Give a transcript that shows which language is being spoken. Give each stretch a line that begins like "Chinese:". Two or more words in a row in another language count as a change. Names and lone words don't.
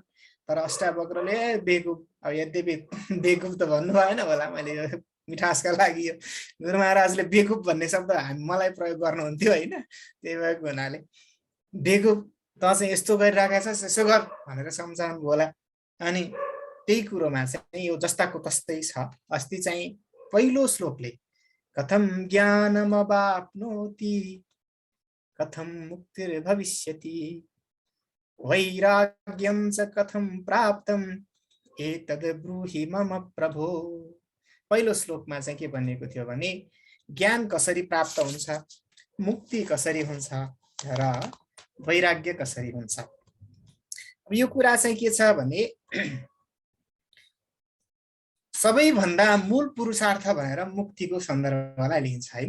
Nepali: तर अष्टावक्रले बेकुफ, अब यद्यपि बेकुफ त भन्नु भएन होला, मैले यो मिठासका लागि यो गुरु महाराजले बेकुफ भन्ने शब्द मलाई प्रयोग गर्नुहुन्थ्यो होइन। त्यही भएको हुनाले बेकुफ त चाहिँ यस्तो गरिरहेका छस्, यसो गर भनेर सम्झाउनु होला। अनि त्यही कुरोमा चाहिँ यो जस्ताको तस्तै छ। अस्ति चाहिँ पहिलो श्लोकले
Sanskrit: कथम ज्ञानमवाप्नोति कथम मुक्तिर्भविष्यति वैराग्यं च कथम प्राप्तम् एतद् ब्रूहि मम प्रभो।
Nepali: पहिलो श्लोकमा चाहिँ के भनिएको थियो भने ज्ञान कसरी प्राप्त हुन्छ, मुक्ति कसरी हुन्छ र वैराग्य कसरी हुन्छ। यो कुरा चाहिँ के छ भने सबैभन्दा मूल पुरुषार्थ भनेर मुक्तिको सन्दर्भलाई लिइन्छ हैन।